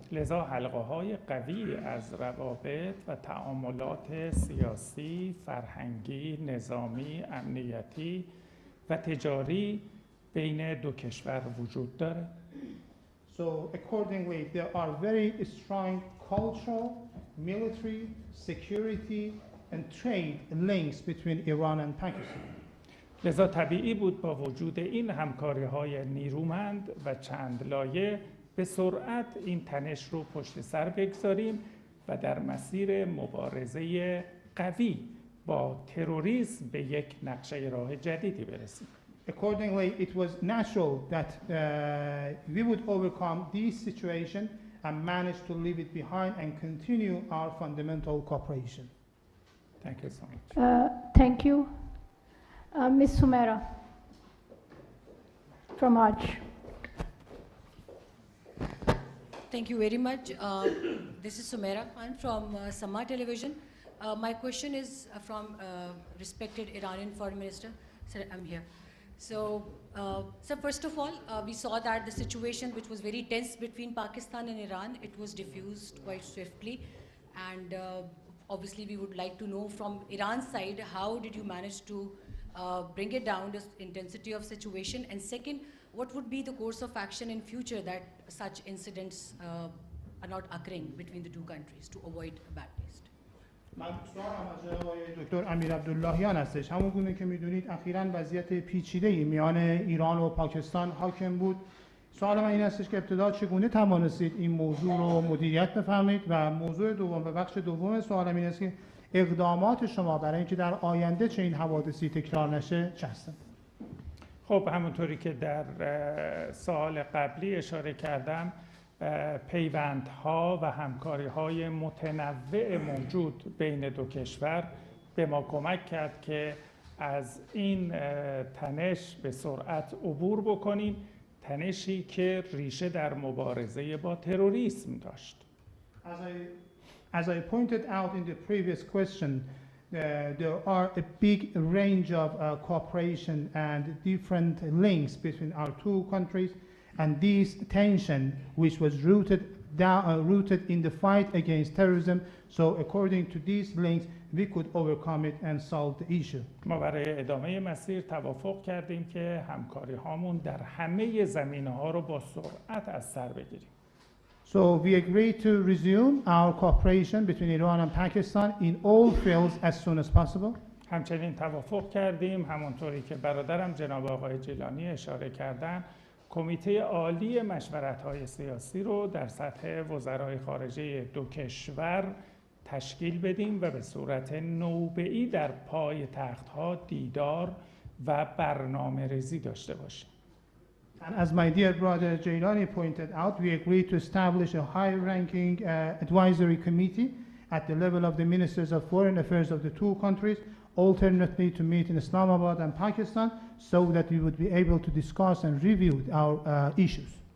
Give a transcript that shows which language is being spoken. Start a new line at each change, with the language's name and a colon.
Persian: لذا حلقه‌های قوی از روابط و تعاملات سیاسی، فرهنگی، نظامی، امنیتی و تجاری بین دو کشور وجود داره.
English: So accordingly, there are very strong cultural, military, security, and trade links between Iran and Pakistan.
Persian: لذا طبیعی بود با وجود این همکاری‌های نیرومند و چند لایه به سرعت این تنش رو پشت سر بگذاریم و در مسیر مبارزه قوی با تروریسم به یک نقشه راه جدیدی برسیم.
English: Accordingly, it was natural that we would overcome this situation and manage to leave it behind and continue our fundamental cooperation. Thank you so much. Thank you. Ms. Sumera from Hajj. Thank you very much. This is Sumera. I'm from Sama Television. My question is from respected Iranian Foreign Minister. Sir, I'm here. So, sir, first of all, we saw that the situation which was very tense between Pakistan and Iran, it was diffused quite swiftly. And obviously, we would like to know from Iran's side, how did you manage to bring it down, the intensity of situation? And second, what would be the course of action in future that such incidents are not occurring between the two countries to avoid a bad taste?
Persian: من سوالم از جناب آقای دکتر امیر عبداللهیان هستش. همون گونه که میدونید اخیراً وضعیت پیچیده‌ای میان ایران و پاکستان حاکم بود. سوال من این هستش که ابتدا چگونه توانستید این موضوع رو مدیریت بفرمایید و موضوع دوم و بخش دوم سوالم این است که اقدامات شما برای اینکه در آینده چه این حوادثی تکرار نشه چه هستند؟ خب همونطوری که در سوال قبلی اشاره کردم پیوندها و همکاری‌های متنوع موجود بین دو کشور به ما کمک کرد که از این تنش به سرعت عبور بکنیم، تنشی که ریشه در مبارزه با تروریسم داشت.
English: As I pointed out in the previous question, there are a big range of cooperation and different links between our two countries, and this tension, which was rooted in the fight against terrorism, so according to these links, we could overcome it and solve the issue.
Persian: ما برای ادامه مسیر توافق کردیم که همکاری هامون در همه زمینه‌ها رو با سرعت از سر بگیریم.
English: So we agreed to resume our cooperation between Iran and Pakistan in all fields as soon as possible.
Persian: همچنین توافق کردیم، همونطوری که برادرم جناب آقای جیلانی اشاره کردن، کمیته عالی مشورت‌های سیاسی رو در سطح وزرای خارجه دو کشور تشکیل بدیم و به صورت نوبه‌ای در پای تخت‌ها دیدار و برنامه‌ریزی داشته باشیم.
English: And as my dear brother Jailani pointed out, we agreed to establish a high-ranking advisory committee at the level of the ministers of foreign affairs of the two countries, alternately to meet in Islamabad and Pakistan, so that we would be able to discuss and review our issues.